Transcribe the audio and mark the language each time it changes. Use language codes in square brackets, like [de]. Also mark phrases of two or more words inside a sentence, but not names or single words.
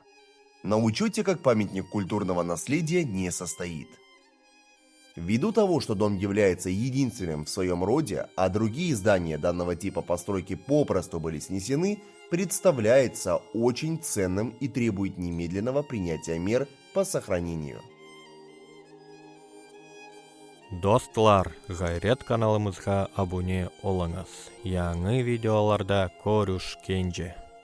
[ru] На учете как памятник культурного наследия не состоит. Ввиду того, что дом является единственным в своем роде, а другие здания данного типа постройки попросту были снесены, представляется очень ценным и требует немедленного принятия мер по сохранению. [crh] Достлар, Гайрет каналымызга абуне олыңыз. Яңы видеоларда көрүшкенче.